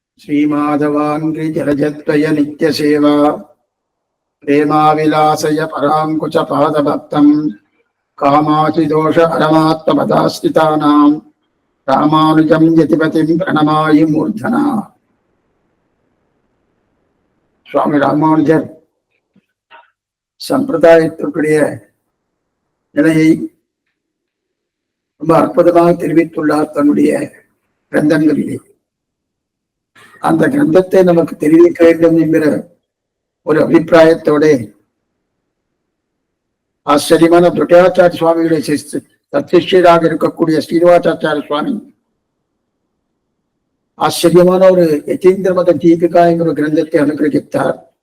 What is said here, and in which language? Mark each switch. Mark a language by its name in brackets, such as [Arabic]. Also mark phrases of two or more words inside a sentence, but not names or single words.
[Sanskrit] श्रीमाधवाङ्घ्रि जलजद्वय नित्यसेवा प्रेमाविलासय पराङ्कुच पादभक्तम् कामाचिदोष परमात्मपदास्थितानां रामानुजं यतिपतिं प्रणमामि मूर्धना. [Tamil] சுவாமி ராமானுஜர் சம்பிரதாயத்திற்குரிய நிலையை ரொம்ப அற்புதமாக தெரிவித்துள்ளார் தன்னுடைய கிரந்தங்களிலே. அந்த கிரந்தத்தை நமக்கு தெரிவிக்க வேண்டும் என்கிற ஒரு அபிப்பிராயத்தோட ஆச்சரியமான துட்யாச்சாரிய சுவாமிகளுடைய சத்திஷ்யராக இருக்கக்கூடிய ஸ்ரீனிவாசாச்சாரிய சுவாமி ஆச்சரியமான ஒரு யதீந்திர மத தீபிகா என்கிற கிரந்தத்தை அனுகிரகித்தார்.